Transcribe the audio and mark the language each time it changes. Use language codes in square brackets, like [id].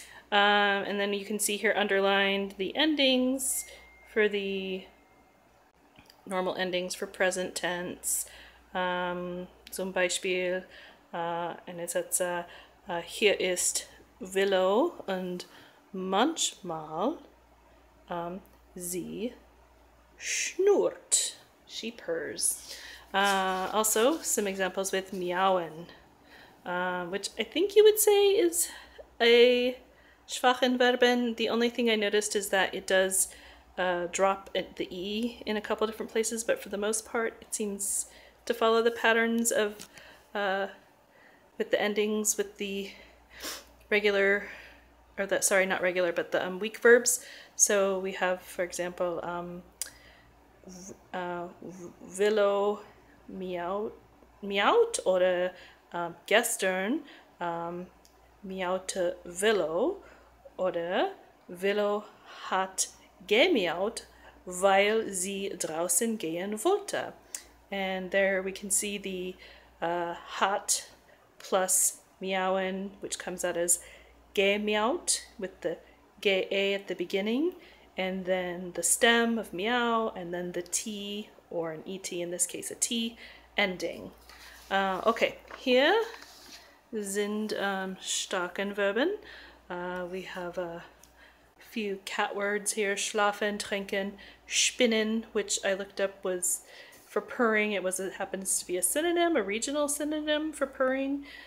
[en] And then you can see here underlined the endings for the normal endings for present tense. [de] Zum Beispiel, eine Sätze, hier ist Willow und manchmal sie schnurrt. [en] She purrs. Also, some examples with meowen, which I think you would say is a [de] schwachen Verben. [en] The only thing I noticed is that it does drop at the E in a couple different places, but for the most part it seems to follow the patterns of with the endings with the regular, or that, sorry, not regular, but the weak verbs. So we have, for example, [de] Willow miaut oder gestern miaute Willow oder Willow hat gemiaut, weil sie draußen gehen wollte. [en] And there we can see the hat plus meowen, which comes out as gemiaut with the ge at the beginning, and then the stem of meow, and then the T, or an ET in this case, a T ending. [de] Okay, hier sind starken Verben. [en] We have a few cat words here: schlafen, trinken, spinnen, which I looked up was for purring. It happens to be a synonym, a regional synonym for purring.